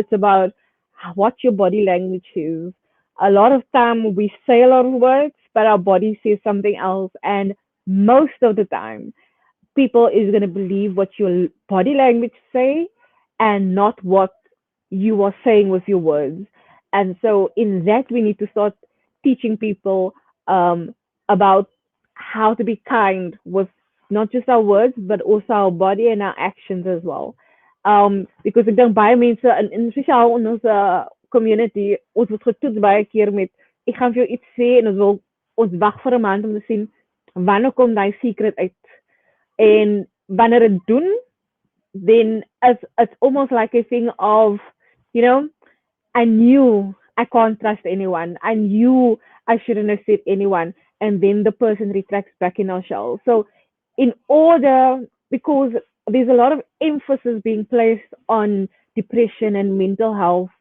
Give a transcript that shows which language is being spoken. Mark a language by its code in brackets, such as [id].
[en] It's about what your body language is. A lot of time we say a lot of words, but our body says something else, and most of the time people is going to believe what your body language say and not what you are saying with your words. And so in that we need to start teaching people about how to be kind with not just our words but also our body and our actions as well. [af] Because ek dink baie mense in spesiaal in ons community ons word getoets baie keer met ek gaan vir jou iets sê en ons wag vir 'n maand om te sien wanneer kom daai secret uit. [en] And [af] wanneer het doen, [en] then it's almost like a thing of, you know, I knew I can't trust anyone. I knew I shouldn't have said anyone. And then the person retracts back in our shell. So in order, because there's a lot of emphasis being placed on depression and mental health.